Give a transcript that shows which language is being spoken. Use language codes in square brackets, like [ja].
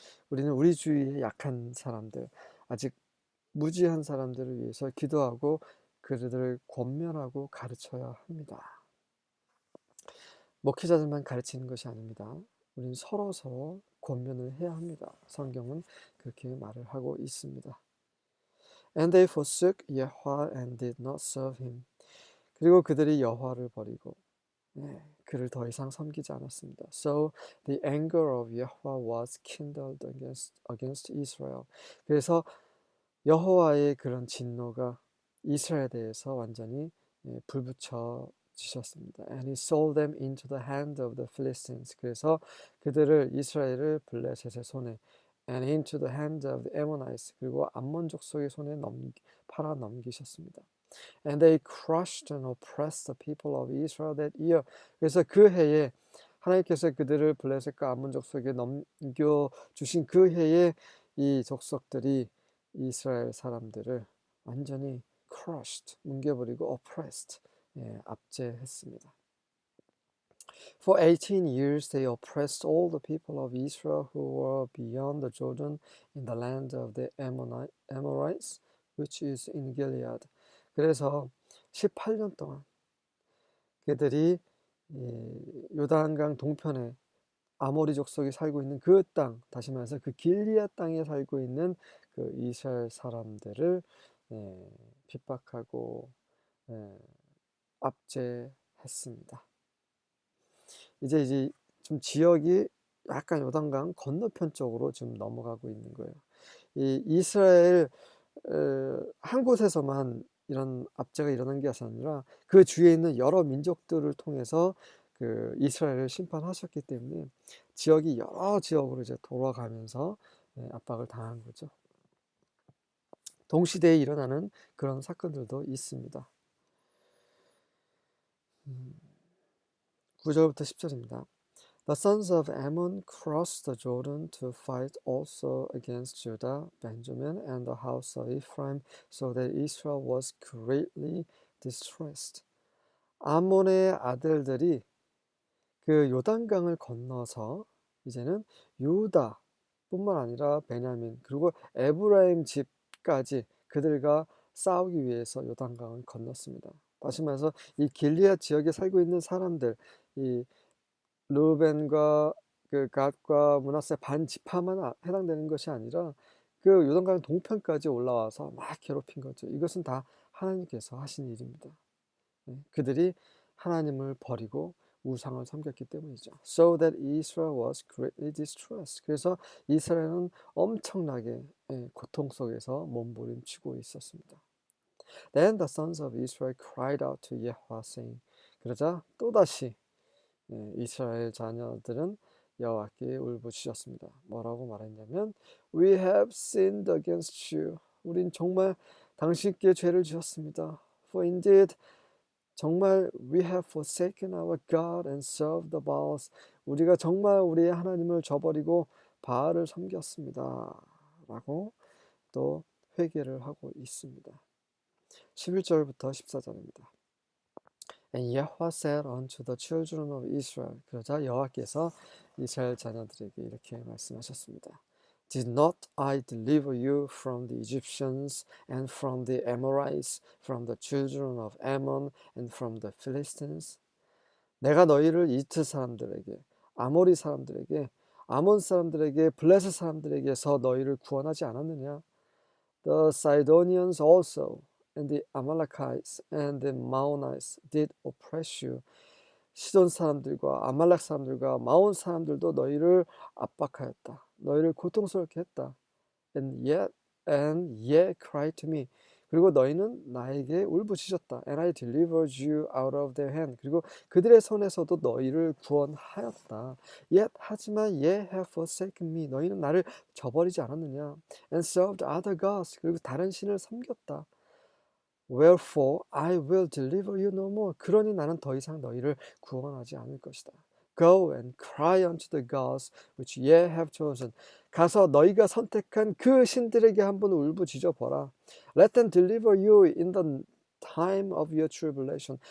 [ko] 우리는 우리 주위의 약한 사람들, 아직 무지한 사람들을 위해서 기도하고 그들을 권면하고 가르쳐야 합니다. 목회자들만 가르치는 것이 아닙니다. 우리는 서로 권면을 해야 합니다. 성경은 그렇게 말을 하고 있습니다. [en] And they forsook Yahweh and did not serve him. [ko] 그리고 그들이 여호와를 버리고 그를 더 이상 섬기지 않았습니다. [en] So the anger of Yahweh was kindled against Israel. [ko] 그래서 여호와의 그런 진노가 이스라엘에 대해서 완전히 불붙여졌습니다. 주셨습니다. [en] And he sold them into the hand of the Philistines. [ko] 그래서 그들을 이스라엘을 블레셋의 손에 [en] and into the hand of the Ammonites. [ko] 그리고 암몬 족속의 손에 팔아 넘기셨습니다. [en] And they crushed and oppressed the people of Israel that year. [ko] 그래서 그 해에 하나님께서 그들을 블레셋과 암몬 족속에 넘겨 주신 그 해에 이 족속들이 이스라엘 사람들을 완전히 crushed, 뭉개버리고 oppressed, 압제했습니다. [en] For 18 years they oppressed all the people of Israel who were beyond the Jordan in the land of the Amorites, which is in Gilead. [ko] 그래서 18년 동안 그들이 요단강 동편에 아모리 족속이 살고 있는 그 땅, 다시 말해서 그 길리앗 땅에 살고 있는 그 이스라엘 사람들을 핍박하고 압제했습니다. 이제 좀 지역이 약간 요단강 건너편 쪽으로 지금 넘어가고 있는 거예요. 이 이스라엘 한 곳에서만 이런 압제가 일어난 게 아니라 그 주위에 있는 여러 민족들을 통해서 그 이스라엘을 심판하셨기 때문에 지역이 여러 지역으로 이제 돌아가면서 압박을 당한 거죠. 동시대에 일어나는 그런 사건들도 있습니다. 9절부터 10절입니다. [en] The sons of Ammon crossed the Jordan to fight also against Judah, Benjamin, and the house of Ephraim, so that Israel was greatly distressed. [ko] 암몬의 아들들이 그 요단강을 건너서 이제는 유다뿐만 아니라 베냐민 그리고 에브라임 집까지 그들과 싸우기 위해서 요단강을 건넜습니다. 다시 말해서 이 길리앗 지역에 살고 있는 사람들, 이 르벤과 그 갓과 므낫세 반 지파만 해당되는 것이 아니라 그 요단강 동편까지 올라와서 막 괴롭힌 거죠. 이것은 다 하나님께서 하신 일입니다. 그들이 하나님을 버리고 우상을 섬겼기 때문이죠. [en] So that Israel was greatly distressed. [ko] 그래서 이스라엘은 엄청나게 고통 속에서 몸부림치고 있었습니다. [en] Then the sons of Israel cried out to Yahweh, saying. [ko] 그러자 또다시 이스라엘 자녀들은 여호와께 울부짖었습니다. 뭐라고 말했냐면 [en] We have sinned against you. [ko] 우린 정말 당신께 죄를 지었습니다. [en] For indeed [ko] 정말 [en] we have forsaken our God and served the Baals. [ko] 우리가 정말 우리의 하나님을 저버리고 바알을 섬겼습니다. 라고 또 회개를 하고 있습니다. 11절부터 14절입니다. [en] And Yahweh said unto the children of Israel. [ko] 그러자 여호와께서 이스라엘 자녀들에게 이렇게 말씀하셨습니다. [en] Did not I deliver you from the Egyptians and from the Amorites, from the children of Ammon and from the Philistines? [ko] 내가 너희를 이트 사람들에게, 아모리 사람들에게, 아몬 사람들에게, 블레셋 사람들에게서 너희를 구원하지 않았느냐? [en] The Sidonians also and the Amalekites and the Maonites did oppress you. [ko] 시돈 사람들과 아말렉 사람들과 마온 사람들도 너희를 압박하였다. 너희를 고통스럽게 했다. [en] And yet cry to me. [ko] 그리고 너희는 나에게 울부짖었다. [en] And I delivered you out of their hand. [ko] 그리고 그들의 손에서도 너희를 구원하였다. [en] Yet [ko] 하지만 [en] ye have forsaken me. [ko] 너희는 나를 저버리지 않았느냐. [en] And served other gods. [ko] 그리고 다른 신을 섬겼다. [en] Wherefore I will deliver you no more. [ko] 그러니 나는 더 이상 너희를 구원하지 않을 것이다. [en] Go and cry unto the gods which ye have chosen. [ko] 가서 너희가 선택한 그 신들에게 한번 울부짖어 보라. [en] Let them deliver you in the time of your tribulation.